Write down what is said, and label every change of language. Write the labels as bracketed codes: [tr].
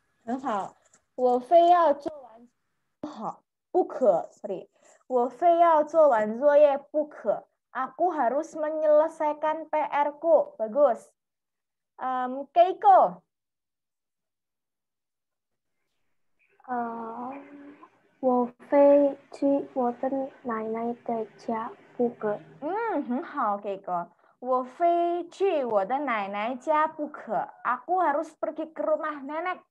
[zh] 很好，我非要做完不可，sorry， 我非要做完作业不可。 [id] Aku harus menyelesaikan PR-ku. Bagus. Keiko. [zh] 我非去我的奶奶的家不可。很好，Keiko. 我非去我的奶奶家不可. [id] Aku harus pergi ke rumah nenek.